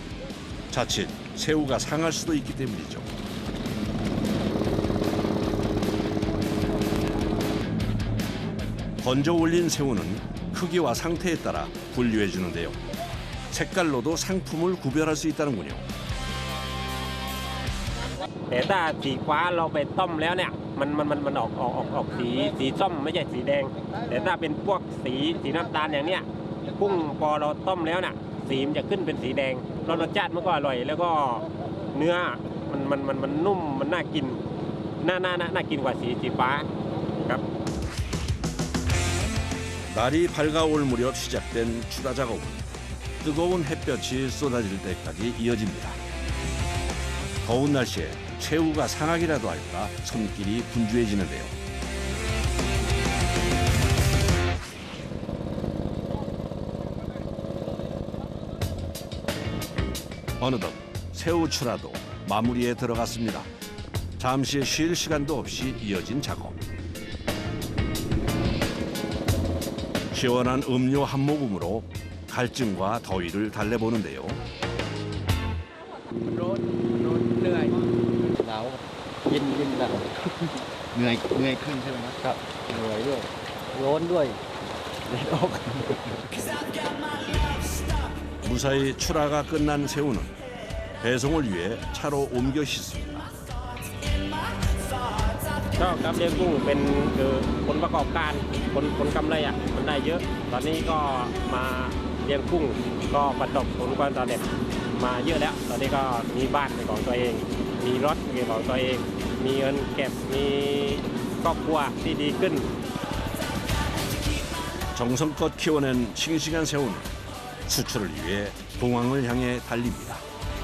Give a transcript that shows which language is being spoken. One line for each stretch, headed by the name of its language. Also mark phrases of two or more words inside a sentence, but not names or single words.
Korean: 자칫 새우가 상할 수도 있기 때문이죠. 건져 올린 새우는 크기와 상태에 따라 분류해 주는데요. 색깔로도 상품을 구별할 수 있다는군요.
Thai: แต่ถ้าสีฟ้าเราไปต้มแล้วเนี่ยมันออกสีส้มไม่ใช่สีแดงแต่ถ้าเป็นพวกสีน้ำตาลอย่างเนี้ยกุ้งพอเราต้มแล้วเนี่ยสีมันจะขึ้นเป็นสีแดงแล้วรสชาติมันก็อร่อยแล้วก็เนื้อมันนุ่มมันน่ากินน่ากินกว่าสีฟ้าครับ
Korean: 날이 밝아올 무렵 시작된 추라 작업은 뜨거운 햇볕이 쏟아질 때까지 이어집니다. 더운 날씨에 새우가 상하기라도 할까 손길이 분주해지는데요. 어느덧 새우 추라도 마무리에 들어갔습니다. 잠시 쉴 시간도 없이 이어진 작업. 시원한 음료 한 모금으로 갈증과 더위를 달래보는데요.
Thai: เหนื่อย หนาวเย็นหนาว เหนื่อยขึ้นใช่ไหมครับ เหนื่อยด้วยร้อนด้วย
Korean: 무사히 출하가 끝난 새우는 배송을 위해 차로 옮겨 싣습니다.
Thai: ก็การเลี้ยงกุ้งเป็นคือผลประกอบการผลกำไรอ่ะมันได้เยอะ ตอนนี้ก็มาเลี้ยงกุ้งก็ประสบผลความสำเร็จมาเยอะแล้ว ตอนนี้ก็มีบ้านเป็นของตัวเอง มีรถเป็นของตัวเอง มีเงินเก็บมีครอบครัวที่ดีขึ้น
Korean: 정성껏 키워낸 싱싱한 새우는 수출을 위해 공항을 향해 달립니다.